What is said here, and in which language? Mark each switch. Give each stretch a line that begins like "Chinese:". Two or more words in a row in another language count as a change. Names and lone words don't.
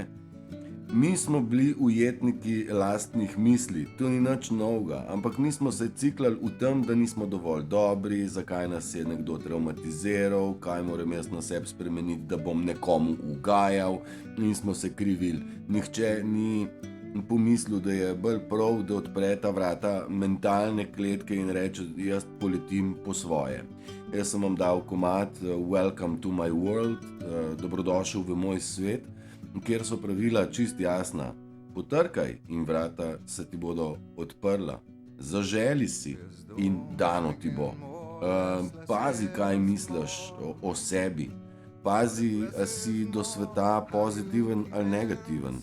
Slovenian: Mi smo bili ujetniki lastnih misli, to ni nič novega, ampak mi smo se ciklali v tem, da nismo dovolj dobri, zakaj nas je nekdo traumatiziral, kaj moram jaz na sebi spremeniti, da bom nekomu ugajal, in smo se krivili. Nihče ni pomislil, da je bolj prav, da odpre ta vrata mentalne kletke in reče, jaz poletim po svoje. Jaz sem vam dal komad
English: Welcome to my world,
Slovenian: dobrodošel v moj svet, kjer so pravila čist jasna. Potrkaj in vrata se ti bodo odprla. Zaželi si in dano ti bo. Pazi, kaj misliš o sebi. Pazi, a si do sveta pozitiven ali negativen.